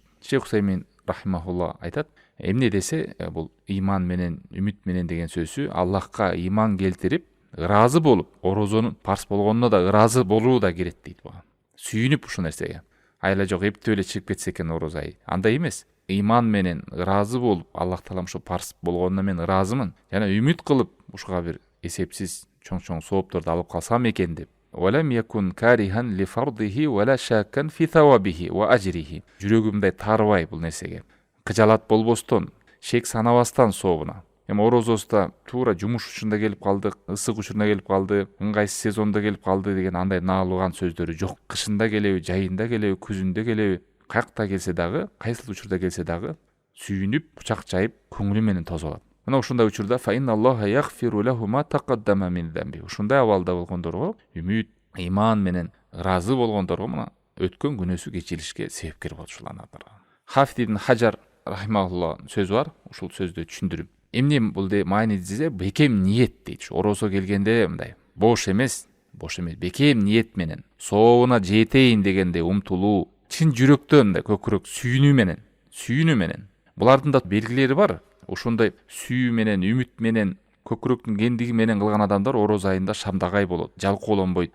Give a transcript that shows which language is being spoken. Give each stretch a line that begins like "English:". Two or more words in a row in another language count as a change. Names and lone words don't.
Kyrgyz: Шейх Усаймин рахимахулла айтат, эмне десе, бул иман менен, үмүт менен деген сөзү Аллахка иман келтирип, ыраазы болуп, орозонун парз болгонуна да ыраазы болуу да кирет дейт буга. Сүйүнүп ушул нерсеге. Айла жок, эптеп эле чыгып кетсе экен орозо ай. Андай эмес. Иман менен ыраазы болуп, Аллах Таалам ушу парз болгонуна мен ыраазымын, жана үмүт кылып ушуга бир эсепсиз чоң соопторду алып калсам экен деп.
Arabic: ولم يكن كارها لفرضه ولا شاكا في ثوابه وأجره.
Kyrgyz: Жүрөгүмдөй тарбай бул нерсеге. Кыжалат болбостон, шек санабастан сообуна. Эми орозосуна туура жумуш учурунда келип калды, ысык учурунда келип калды, ыңгайсыз сезондо келип калды деген андай наалган сөздөрү жок. Кышында келеби, жайында келеби, күзүндө келеби, каякта келсе дагы, кайсыл учурда келсе дагы сүйүнүп, кучак жайып, көңүлү менен тоза алат. Мына ушундай учурда
Arabic: فإن الله يغفر له ما تقدم من ذنبه.
Kyrgyz: Ушундай абалда болгондорго үмүт, иман менен ыраазы болгондорго мына өткөн күнөөсү кечирилишке себепкер болот ушул аналар. Хафиз ибн Хаджар рахимахулла сөзү бар, ушул сөздү түшүндүрүп. Эмне бул де майни десе, бекем ниет дейт. Орозо келгенде мындай бош эмес, бекем ниет менен сообуна жетейин дегенде умтулуу, чын жүрөктөн да көкүрөк сүйүнүү менен. Булардын да белгилери бар. Ошондой сүйүү менен, үмүт менен, көкүрөктүн кендиги менен кылган адамдар ороз айында шамдагай болот, жалкоолонбойт.